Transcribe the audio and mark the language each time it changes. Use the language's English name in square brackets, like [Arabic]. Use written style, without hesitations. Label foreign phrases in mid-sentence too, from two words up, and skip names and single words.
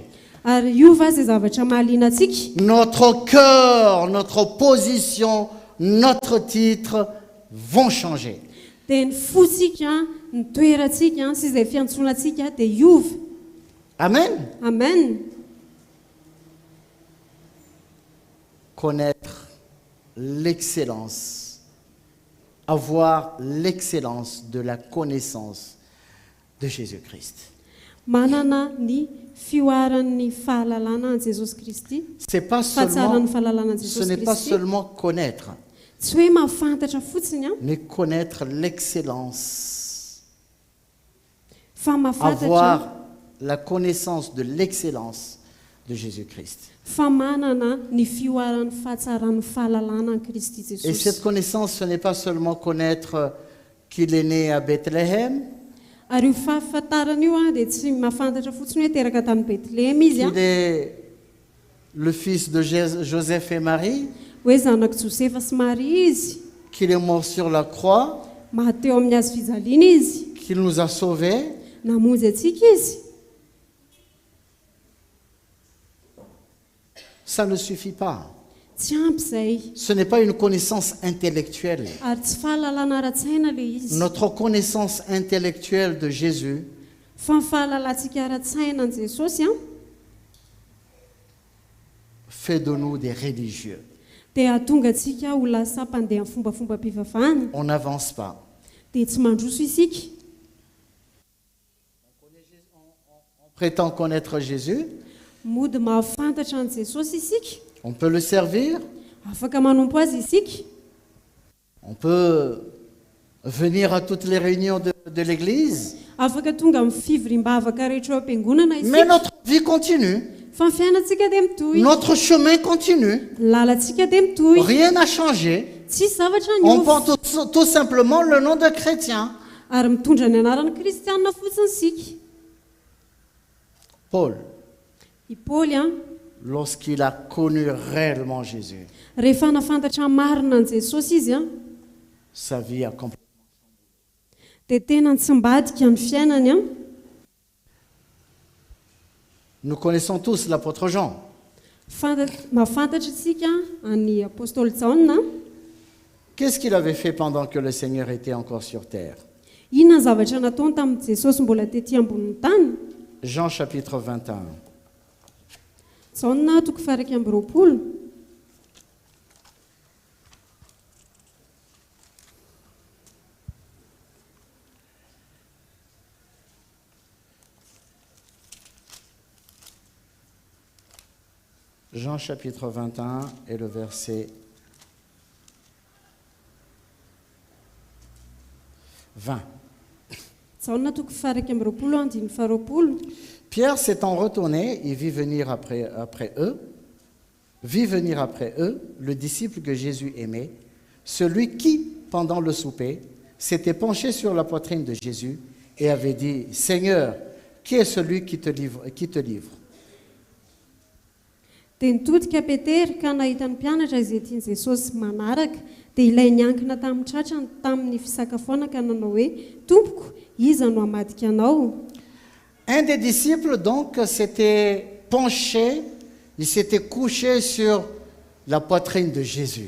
[Malagasy] ary iova zay zavatra mahaliana antsika. [French] Notre cœur, notre position, notre titre vont changer. [Malagasy] Dia ny fosika ny toerantsika sy izay fiantsonantsika dia iova. Amen. Amen. [French] connaître l'excellence, avoir l'excellence de la connaissance de Jésus-Christ. [Malagasy] Manana ny fioaran'ny fahalalana an Jesosy Kristy. [French] C'est pas [Malagasy] Fahatsaran'ny [French] seulement, [Malagasy] fahalalana an [French] ce [Malagasy] Jesosy [French] n'est pas [Malagasy] Kristy. [French] seulement connaître, [Malagasy] Tsy hoe mahafantatra fotsiny a, [French] mais connaître l'excellence. [Malagasy] fa mahafantatra [French] Avoir la connaissance de l'excellence de Jésus-Christ. [Malagasy] fa manana ny fioaran'ny fahatsaran'ny fahalalana an Kristy [French] Et [Malagasy] Jesosy. [French] cette connaissance, ce n'est pas seulement connaître qu'il est né à Bethléem, [Malagasy] Ary io fahafantarana io a dia tsy mahafantatra fotsiny hoe teraka tany Betlehem izy a, [French] qu'il est le fils de Joseph et Marie, [Malagasy] hoe zanaka Josefa sy Maria izy, [French] qu'il est mort sur la croix, [Malagasy] mahateo amin'ny hazo fijaliana izy, [French] qu'il nous a sauvés. [Malagasy] namonjy atsika izy. [French] Ça ne suffit pas. [Malagasy] Tsy ampy izay, [French] Ce n'est pas une connaissance intellectuelle. [Malagasy] ary tsy fahalalana ara-tsaina le izy, [French] Notre connaissance intellectuelle de Jésus [Malagasy] fa ny fahalalantsika ara-tsaina an Jesosy a [French] fait de nous des religieux. [Malagasy] dia ahatonga antsika ho lasa mpandeha amin'ny fombafombam-pivavahana, [French] On n'avance pas. [Malagasy] dia tsy mandroso isika. [French] On prétend connaître Jésus, [Malagasy] Mody mahafantatra an Jesosy isika, [French] on peut le servir, [Malagasy] afaka manompo azy isika, [French] on peut venir à toutes les réunions de l'Église, [Malagasy] afaka tonga amin'ny fivoriam-bavaka rehetra eo am-piangonana [French] mais [Malagasy] isika, [French] notre vie continue, [Malagasy] fa ny fiainantsika dia mitohy, [French] notre chemin continue, [Malagasy] lalantsika dia mitohy, [French] rien n'a changé. [Malagasy] tsy zavatra [French] On [Malagasy] niova, [French] porte tout simplement le nom de chrétien. [Malagasy] ary mitondra ny anarany kristianina fotsiny sika. [French] Paul, [Malagasy] I Paoly a, [French] lorsqu'il a connu réellement Jésus, [Malagasy] rehefa nafantatra marina an Jesosy izy a, [French] sa vie a complètement. [Malagasy] dia tena nitsimbadika ny fiainany a. [French] Nous connaissons tous l'apôtre Jean. [Malagasy] Mahafantatra isika any apôstôly Jaona, [French] Qu'est-ce qu'il avait fait pendant que le Seigneur était encore sur terre? [Malagasy] inona ny zavatra nataony tamin'ny Jesosy mbola tetỳ ambonin'ny tany. [French] Jean chapitre 21. [Malagasy] Jaona toko faha 20. [French] Jean chapitre 21 et le verset 20. [Malagasy] Jaona toko faha 20 andiny faha 20. [French] Pierre s'étant retourné, il vit venir après eux, le disciple que Jésus aimait, celui qui, pendant le souper, s'était penché sur la poitrine de Jésus et avait dit, « Seigneur, qui est celui qui te livre ?» [Malagasy] Dia nitodika Petera ka nahita ny mpianatra izay tiany Jesosy manaraka, dia ilay niankina tamin'ny tratrany tamin'ny fisakafoana ka nanao hoe, Tompoko, iza no hamadika anao? [French] Un des disciples, donc, s'était penché, il s'était couché sur la poitrine de Jésus.